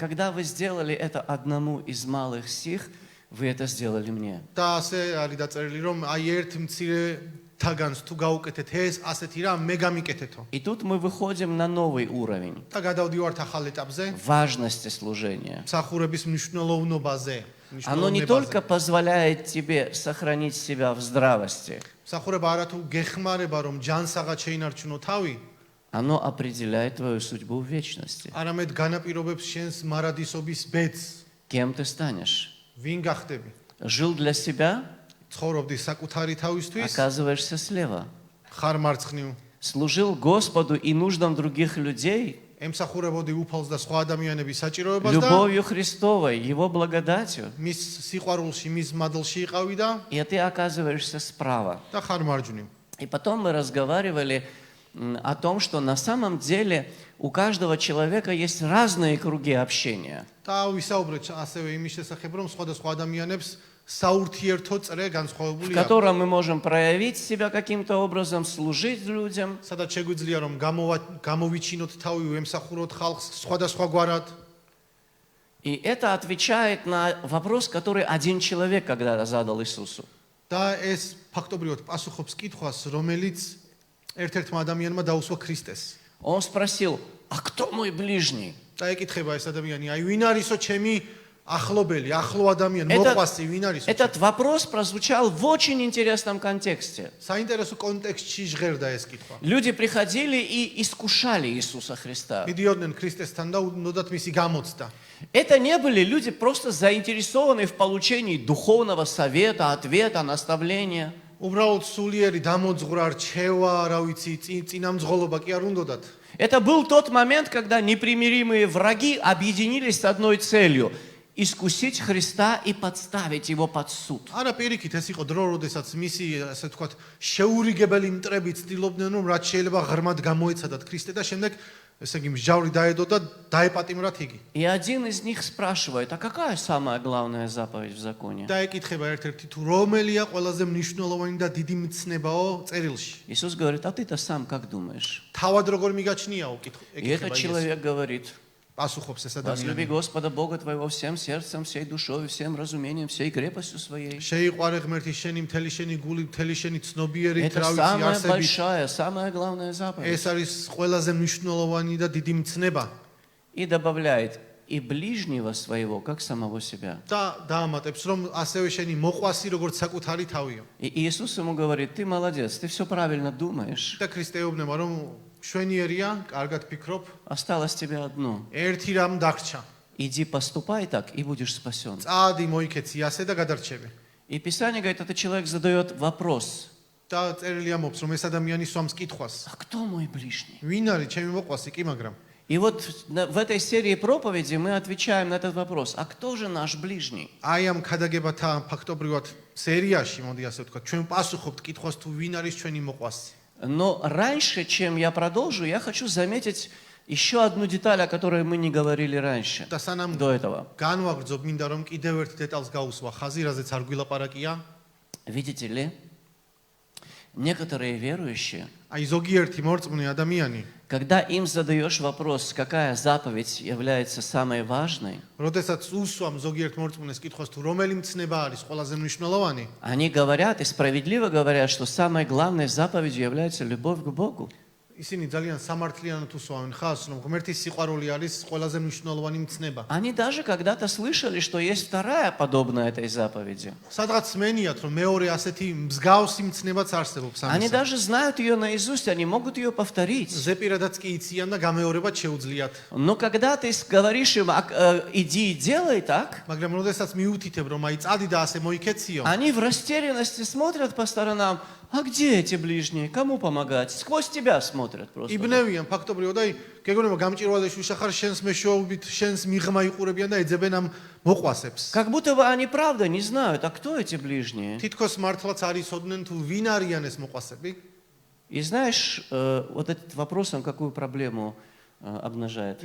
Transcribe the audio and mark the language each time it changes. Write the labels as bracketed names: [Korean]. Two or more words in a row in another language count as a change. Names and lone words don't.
[Russian] Когда вы сделали это одному из малых сих, вы это сделали мне. [Georgian] და ასე არის დაწერილი, რომ აი ერთ მცირე თაგანს თუ გაუკეთეთ ეს, ასეთი რამ მე გამიკეთეთო. [Russian] И тут мы выходим на новый уровень [Georgian] და გადავდივართ ახალ ეტაპზე, [Russian] важности служения. [Georgian] მსახურების მნიშვნელოვნობაზე. [Russian] Оно не только позволяет тебе сохранить себя в здравости, [Georgian] მსახურება არათუ გეხმარება, რომ ჯანსაღად შეინარჩუნო თავი, [Russian] оно определяет твою судьбу в вечности. [Georgian] არამედ განაპირობებს შენს მარადისობის ბედს. [Russian] Кем ты станешь? [Georgian] ვინ გახდები? [Russian] Жил для себя, [Georgian] ცხოვრობდი საკუთარი თავისთვის, [Russian] оказываешься слева. [Georgian] ხარ მარცხნივ. [Russian] Служил Господу и нуждам других людей, [Georgian] ემსახურებოდი უფალს და სხვა ადამიანების საჭიროებას და [Russian] любовью Христовой, Его благодатью, [Georgian] მის სიყვარულში, მის მადლში იყავი და [Russian] и ты оказываешься справа. [Georgian] ხარ მარჯვნივ. [Russian] И потом мы разговаривали о том, что на самом деле у каждого человека есть разные круги общения. [Georgian] და ვისაუბრეთ ასევე იმის შესახებ, რომ სხვადასხვა ადამიანებს საურთიერთო წრე [Russian] В [Georgian] განსხვავებული აქვს. [Russian] котором мы можем проявить себя каким-то образом, служить людям. [Georgian] სადაც შეგვიძლია რომ გამოვიჩინოთ თავი, ემსახუროთ ხალხს სხვადასხვაგვარად. [Russian] И это отвечает на вопрос, который один человек когда-то задал Иисусу. [Georgian] და ეს ფაქტობრივად პასუხობს კითხვას, რომელიც ერთ-ერთმა ადამიანმა დაუსვა ქრისტეს. [Russian] Он спросил, а кто мой ближний? [Georgian] და ეკითხება ეს ადამიანი, აი ვინ არისო ჩემი ახლობელი, ახლო ადამიანი, მოყვასი ვინ არისო? [Russian] Этот вопрос прозвучал в очень интересном контексте. [Georgian] საინტერესო კონტექსტში ჟღერდა ეს კითხვა. [Russian] Люди приходили и искушали Иисуса Христа. [Georgian] მიდიოდნენ ქრისტესთან და უნდათ მისი გამოცდა. [Russian] Это не были люди просто заинтересованные в получении духовного совета, ответа, наставления. [Georgian] უბრალოდ სულიერი დამოძღვრა რჩევა, რა ვიცი, წინამძღოლობა კი არ უნდათ. [Russian] Это был тот момент, когда непримиримые враги объединились с одной целью – искусить Христа и подставить Его под суд. [Georgian] არა პირიქით, ეს იყო დრო, როდესაც მისი, ასე ვთქვათ, შეურიგებელი მტრები ცდილობდნენ, რომ რაც შეიძლება ღრმად გამოეცადათ ქრისტე და შემდეგ, ესე იგი, მსჯავრი დაედო და დაეპატიმრათ იგი. [Russian] И один из них спрашивает, а какая самая главная заповедь в законе? [Georgian] და ეკითხება ერთ-ერთი თუ რომელია ყველაზე მნიშვნელოვანი და დიდი მცნებაო წერილში. [Russian] Иисус говорит, а ты-то сам как думаешь? [Georgian] თავად როგორ მიგაჩნიაო? [Russian] И этот человек говорит, [Georgian] პასუხობს ეს [Russian] возлюби [Georgian] ადამიანი. [Russian] Господа Бога твоего всем сердцем, всей душой, всем разумением, всей крепостью своей. [Georgian] შეიყვარე ღმერთი შენი მთელი შენი გული, მთელი შენი ცნობიერით, [Russian] Это [Georgian] რა ვიცი, [Russian] самая [Georgian] არსებით. [Russian] большая, самая главная заповедь. [Georgian] ეს არის ყველაზე მნიშვნელოვანი და დიდი მცნება. [Russian] И добавляет, и ближнего своего, как самого себя. [Georgian] და დაამატებს, რომ ასევე შენი მოყვასი როგორც საკუთარი თავიო. [Russian] И Иисус ему говорит, ты молодец, ты все правильно думаешь. [Georgian] და ქრისტე ეუბნება, რომ შვენიერია, კარგად ფიქრობ, [Russian] Осталось тебе одно. [Georgian] ერთი რამ დაგრჩა. [Russian] Иди поступай так, и будешь спасен. [Georgian] წადი მოიქეცი ასე და გადარჩები. [Russian] И Писание говорит, этот человек задает вопрос. [Georgian] და წერილი ამბობს, რომ ეს ადამიანი სვამს კითხვას. [Russian] А кто мой ближний? [Georgian] ვინ არის ჩემი მოყვასი? კი, მაგრამ [Russian] И вот в этой серии проповеди мы отвечаем на этот вопрос. А кто же наш ближний? [Georgian] აი ამ ქადაგებათა ფაქტობრივად სერიაში, მოდი ასე ვთქვა, ჩვენ პასუხობთ კითხვას თუ ვინ არის ჩვენი მოყვასი. [Russian] Но раньше, чем я продолжу, я хочу заметить еще одну деталь, о которой мы не говорили раньше, [Georgian] და სანამ [Russian] до этого. [Georgian] განვაგრძობ, მინდა რომ კიდევ ერთ დეტალს გაუსვა ხაზი, რაზეც არ გვილაპარაკია. [Russian] Видите ли, некоторые верующие, [Georgian] აი ზოგიერთი მორწმუნე ადამიანი, [Russian] когда им задаешь вопрос, какая заповедь является самой важной, [Georgian] როდესაც უსვამ ზოგიერთ მორწმუნეს კითხვას თუ რომელი მცნება არის ყველაზე მნიშვნელოვანი, [Russian] они говорят и справедливо говорят, что самой главной заповедью является любовь к Богу. [Georgian] ისინი ძალიან სამართლიანად უსვამენ ხას, რომ ღმერთის სიყვარული არის ყველაზე მნიშვნელოვანი მცნება. [Russian] Они даже когда-то слышали, что есть вторая подобная этой заповеди. [Georgian] სადღაც მენიათ, რომ მეორე ასეთი მსგავსი მცნებაც არსებობს [Russian] Они [Georgian] ამისა. [Russian] даже знают ее наизусть, они могут ее повторить. [Georgian] ზეპირადაც კი იციან და გამეორებაც შეუძლიათ. [Russian] Но когда ты говоришь им, иди и делай так, [Georgian] მაგრამ როდესაც მიუთითებ, რომ აი წადი და ასე მოიქეციო, [Russian] они в растерянности смотрят по сторонам. А где эти ближние? Кому помогать? Сквозь тебя смотрят просто. [Georgian] იბნევიან ფაქტობრივად, აი გეგონება გამჭირვალე შუშახარ შენს მეშვეობით, შენს მიღმა იყურებიან და ეძებენ ამ მოყვასებს. [Russian] Как будто бы они правда не знают, а кто эти ближние? [Georgian] თითქოს მართლაც არ იცოდნენ თუ ვინ არიან ეს მოყვასები. [Russian] И знаешь, вот этот вопрос, он какую проблему обнажает?